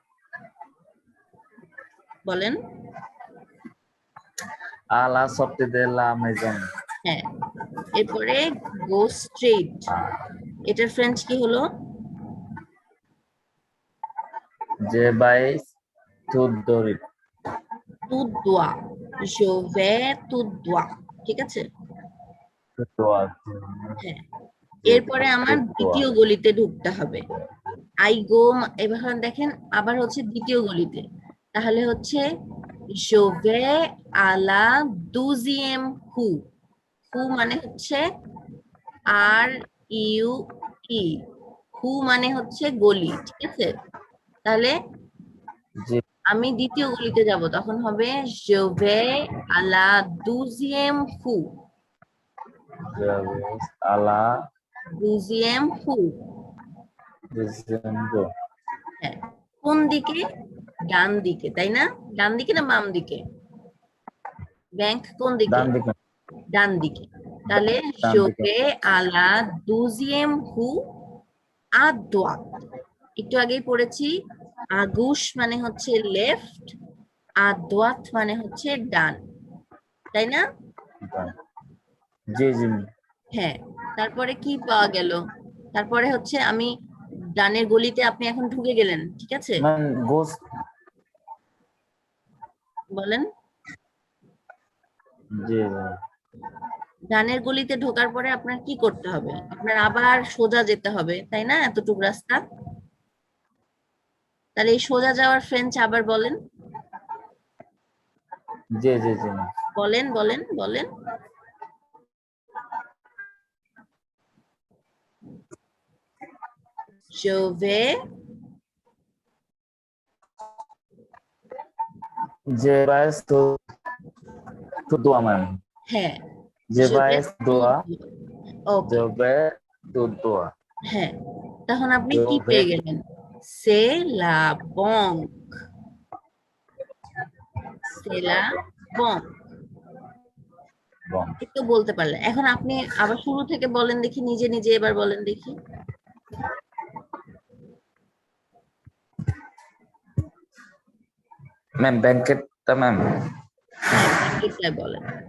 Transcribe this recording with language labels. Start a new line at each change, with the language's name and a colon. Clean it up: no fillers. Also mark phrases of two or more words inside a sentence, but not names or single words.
Bangla: বলেন।
French: à la sortie de la maison.
Bangla: হ্যাঁ, এরপরে
English: go straight,
Bangla: এটার ফ্রেঞ্চ কি হলো?
French: je vais tout droit. tout droit, je vais tout droit।
Bangla: ঠিক আছে। হ্যাঁ, এরপরে আমার দ্বিতীয় গলিতে ঢুকতে হবে।
English: I go,
Bangla: এবার দেখেন আবার হচ্ছে দ্বিতীয় গলিতে, তাহলে হচ্ছে
French: je vais à la deuxième rue।
Bangla: হু মানে হচ্ছে
English: R U E,
Bangla: হু মানে হচ্ছে গলি। ঠিক আছে, তাহলে জি। আমি দ্বিতীয় গলিতে যাব, তখন হবে
French: je vais à la deuxième rue। আলা deuxième rue।
Bangla: ডিসেম্বর। হ্যাঁ, কোন দিকে? ডান দিকে, তাই না? ডান দিকে না বাম দিকে? ব্যাংক কোন দিকে? ডান দিকে। ডান দিকে। তাহলে ডান
French: je
Bangla: দিকে।
French: vais à la deuxième rue à droite।
Bangla: একটু আগেই পড়েছি, আগুশ মানে হচ্ছে লেফট, আর দোয়াত মানে হচ্ছে ডান, তাই না? জি জি। হ্যাঁ, তারপরে কি পাওয়া গেল? তারপরে হচ্ছে আমি ডানের গলিতে, আপনি এখন ঢুকে গেলেন, ঠিক আছে? ম্যাম গোস। বলেন। জি। ডানের গলিতে ঢোকার পরে আপনার কি করতে হবে? আপনার আবার সোজা যেতে হবে, তাই না? এতটুকু রাস্তা। তাহলে এই সোজা যাওয়ার ফ্রেঞ্চ আবার বলেন, জি জি জি। বলেন বলেন বলেন।
French: je vais। je vais tout droit ম্যাম।
Bangla: হ্যাঁ,
French: যে je vais vais droit.
Bangla: ওকে।
French: je vais tout droit.
Bangla: হ্যাঁ, তখন আপনি
French: যে
Bangla: কি
French: বে
Bangla: পেয়ে গেলেন?
French: c'est la banque। c'est la banque। বং।
Bangla: একটু বলতে পারলেন। এখন আপনি আবার শুরু থেকে বলেন দেখি, নিজে নিজে এবার বলেন দেখি। ম্যাম ব্যাংকেটটা ম্যাম। হ্যাঁ, ব্যাংকেটটাই বলেন।